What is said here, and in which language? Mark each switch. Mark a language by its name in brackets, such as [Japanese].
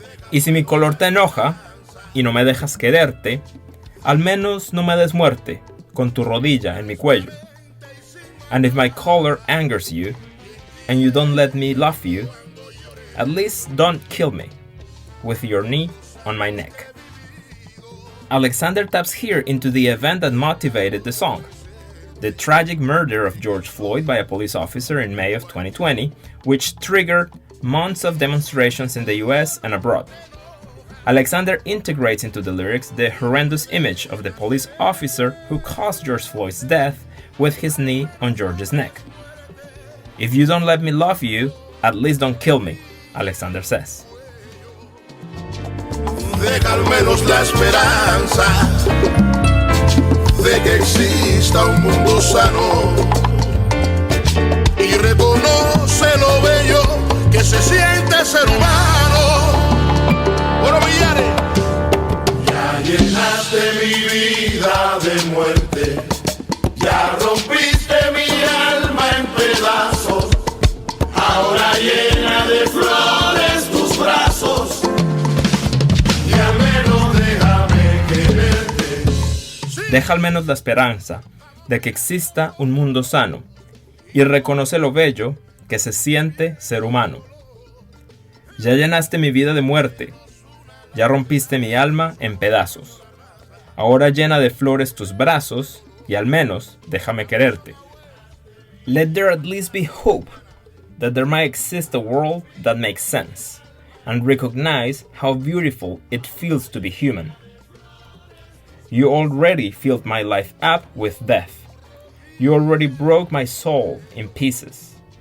[Spanish] Y si mi color te enoja y no me dejas quererte, al menos no me des muerte con tu rodilla en mi cuello. [English] And if my color angers you, and you don't let me love you, at least don't kill me with your knee on my neck. Alexander taps here into the event that motivated the song, the tragic murder of George Floyd by a police officer in May of 2020, which triggered months of demonstrations in the US and abroad. Alexander integrates into the lyrics the horrendous image of the police officer who caused George Floyd's death with his knee on George's neck. If you don't let me love you, at least don't kill me, Alexander says. [Spanish] Deja al menos la esperanza de que exista un mundo sano y reconoce lo bello que se siente ser humano. Bueno, Millares, ya llenaste mi vida de muerte. Ya rompiste mi alma en pedazos, ahora llena de flores tus brazos, y al menos déjame quererte. Deja al menos la esperanza de que exista un mundo sano y reconoce lo bello que se siente ser humano. Ya llenaste mi vida de muerte, ya rompiste mi alma en pedazos, ahora llena de flores tus brazos, y al menos déjame quererte. [English] Let there at least be hope that there might exist a world that makes sense, and recognize how beautiful it feels to be human. You already filled my life up with death. You already broke my soul in pieces.